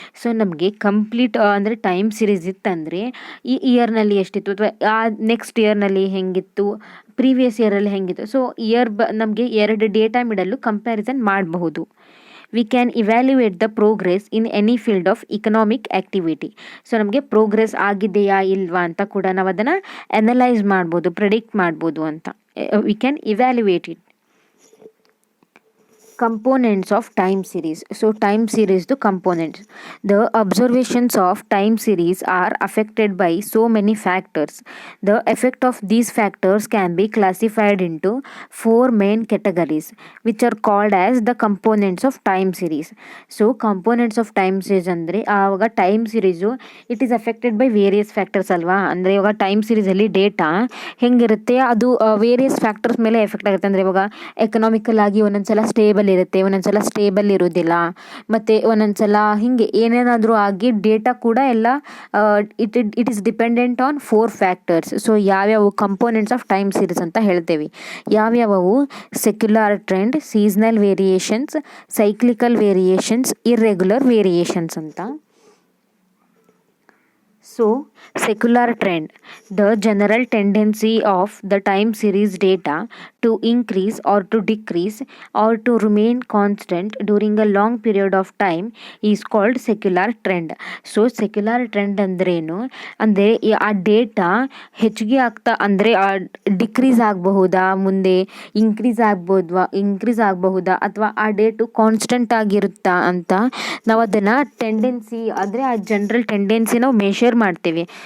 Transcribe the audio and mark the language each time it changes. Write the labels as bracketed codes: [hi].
[kn] So ನಮಗೆ complete ಅಂದರೆ time series ಇತ್ತಂದರೆ ಈ ಇಯರ್ನಲ್ಲಿ ಎಷ್ಟಿತ್ತು ಅಥವಾ ಆ ನೆಕ್ಸ್ಟ್ ಇಯರ್ನಲ್ಲಿ ಹೆಂಗಿತ್ತು, ಪ್ರೀವಿಯಸ್ ಇಯರಲ್ಲಿ ಹೆಂಗಿತ್ತು, ಸೊ ನಮಗೆ ಎರಡು ಡೇಟಾ ಮಿಡಲ್ಲು ಕಂಪ್ಯಾರಿಸನ್ ಮಾಡಬಹುದು. [en] We can evaluate the progress in any field of economic activity. [kn] So ನಮಗೆ ಪ್ರೋಗ್ರೆಸ್ ಆಗಿದೆಯಾ ಇಲ್ವಾ ಅಂತ ಕೂಡ ನಾವು ಅದನ್ನು ಅನಲೈಸ್ ಮಾಡ್ಬೋದು, ಪ್ರೆಡಿಕ್ಟ್ ಮಾಡ್ಬೋದು ಅಂತ. [en] We can evaluate it. Components of time series. So time series the components. The observations of time series are affected by so many factors. The effect of these factors can be classified into four main categories which are called as the components of time series. So components of time series [kn] ಅಂದರೆ ಆವಾಗ [en] time series it is affected by various factors [kn] ಅಲ್ವಾ. ಅಂದರೆ ಇವಾಗ time ಸೀರೀಸಲ್ಲಿ data ಹೆಂಗಿರುತ್ತೆ ಅದು various factors ಮೇಲೆ effect ಆಗುತ್ತೆ. ಅಂದರೆ ಇವಾಗ ಎಕನಾಮಿಕಲ್ ಆಗಿ ಒಂದೊಂದ್ಸಲ ಸ್ಟೇಬಲ್ ಇರುತ್ತೆ, ಒಂದೊಂದ್ಸಲ ಸ್ಟೇಬಲ್ ಇರೋದಿಲ್ಲ, ಮತ್ತು ಒಂದೊಂದ್ಸಲ ಹಿಂಗೆ ಏನೇನಾದರೂ ಆಗಿ ಡೇಟಾ ಕೂಡ ಎಲ್ಲ [en] It is dependent on four factors. [kn] So ಯಾವ್ಯಾವು ಕಂಪೋನೆಂಟ್ಸ್ ಆಫ್ ಟೈಮ್ ಸೀರೀಸ್ ಅಂತ ಹೇಳ್ತೇವೆ. ಯಾವ್ಯಾವು, secular trend, seasonal variations, cyclical variations, irregular variations ಅಂತ. [en] So secular trend, the general tendency of the time series data to increase or to decrease or to remain constant during a long period of time is called secular trend. So secular trend [kn] ಅಂದ್ರೇನು ಅಂದರೆ ಆ data ಹೆಚ್ಚಿಗೆ ಆಗ್ತಾ ಅಂದರೆ decrease ಆಗಬಹುದಾ, ಮುಂದೆ increase ಆಗಬಹುದಾ ಅಥವಾ ಆ ಡೇಟು ಕಾನ್ಸ್ಟೆಂಟ್ ಆಗಿರುತ್ತಾ ಅಂತ ನಾವು ಅದನ್ನು ಟೆಂಡೆನ್ಸಿ ಅಂದರೆ ಆ ಜನರಲ್ ಟೆಂಡೆನ್ಸಿ ನಾವು ಮೆಷರ್ ಮಾಡ್ತೇವೆ.